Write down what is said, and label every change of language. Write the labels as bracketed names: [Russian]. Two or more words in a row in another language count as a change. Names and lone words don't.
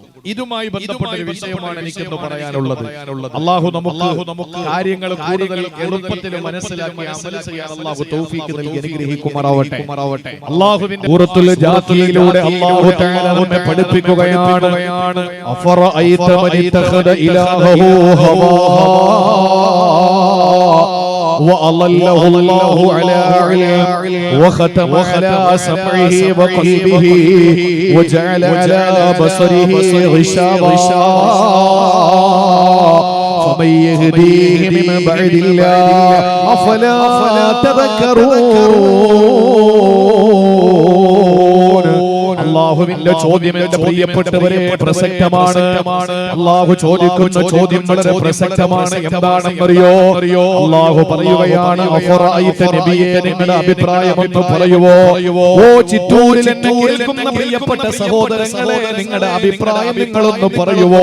[Malayalam] ഇതുമായി ബന്ധപ്പെട്ട ഒരു വിഷയമാണ് എനിക്കെന്ന് പറയാനുള്ളത്. അല്ലാഹു നമുക്ക് കാര്യങ്ങൾ കൂടുതൽ എളുപ്പത്തിൽ മനസ്സിലാക്കി അമൽ ചെയ്യാൻ അല്ലാഹു തൗഫീഖ് നൽകി അനുഗ്രഹിക്കുമാറാവട്ടെ. അല്ലാഹുവിന്റെ സൂറത്തുൽ ജാഥിയയിലൂടെ [Arabic] الله تعالى [Malayalam] നമ്മെ പഠിപ്പിക്കുകയാണ്, [Arabic] أفرأيت من اتخذ إلهه هواه وأضله الله على علم وختم على سمعه وقلبه وجعل على بصره غشاوة فمن يهديه من بعد الله أفلا تذكرون. [Malayalam] അല്ലാഹുവിന്റെ ചോദ്യം എന്റെ പ്രിയപ്പെട്ടവരെ പ്രസക്തമാണ്. അല്ലാഹു ചോദിക്കുന്ന ചോദ്യം വളരെ പ്രസക്തമാണ്. എന്താണെന്നറിയോ? അല്ലാഹു പറയുകയാണ്, അഫറഅയ്ത നബിയേ, നിങ്ങളുടെ അഭിപ്രായം ഒന്ന് പറയുവോ? ഓ ചിറ്റൂരിൽ എന്നെ കേൾക്കുന്ന പ്രിയപ്പെട്ട സഹോദരങ്ങളെ, നിങ്ങളുടെ അഭിപ്രായം നിങ്ങളൊന്ന് പറയുവോ?